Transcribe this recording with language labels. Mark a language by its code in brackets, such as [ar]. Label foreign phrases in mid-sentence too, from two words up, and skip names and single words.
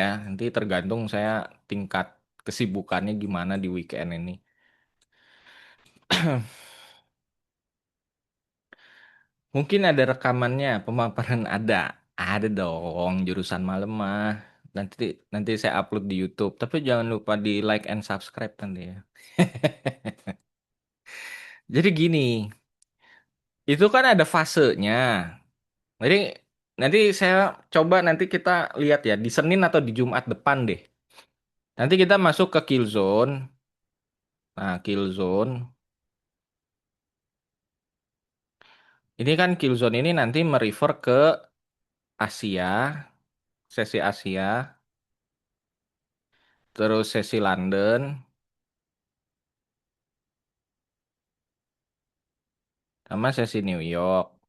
[id] Nanti tergantung saya tingkat kesibukannya gimana di weekend ini. Mungkin ada rekamannya, pemaparan ada. Ada dong jurusan malam mah. Nanti nanti saya upload di YouTube. Tapi jangan lupa di [en] like and subscribe [id] nanti ya. Jadi gini, itu kan ada fasenya. Jadi nanti saya coba nanti kita lihat ya di Senin atau di Jumat depan deh. Nanti kita masuk ke [en] kill zone. [id] Nah, [en] kill zone. [id] Ini kan [en] kill zone [id] ini nanti merefer ke Asia, sesi Asia, terus sesi London, sama sesi New York.